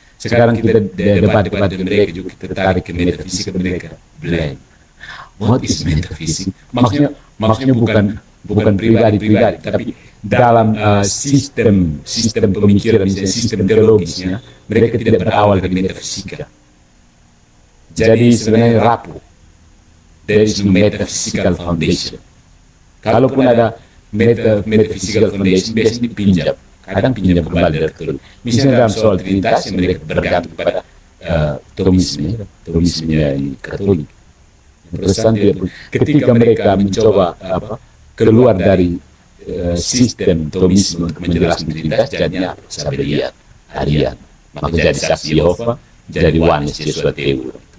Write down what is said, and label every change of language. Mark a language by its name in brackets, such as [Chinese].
[Indonesian] Sekarang kita debat dengan mereka juga, kita tarik ke metafisika mereka blank. [English] What is [Indonesian] metafisik? Maksudnya bukan pribadi, tapi dalam sistem pemikiran, misalnya sistem teologisnya, mereka tidak berawal dari metafisika. Jadi sebenarnya rapuh. [English] There is no metaphysical foundation. [Indonesian] Kalaupun ada metaphysical foundation, biasanya dipinjam. Kadang pinjam kembali dari turun. Misalnya dalam soal Trinitas yang mereka bergantung pada Thomisme Katolik. Protestan ketika mereka mencoba keluar dari sistem Thomisme untuk menjelaskan Trinitas, jadinya Sabelian, Arian, maka jadi saksi Yehova, jadi Oneness, Yesus Teu.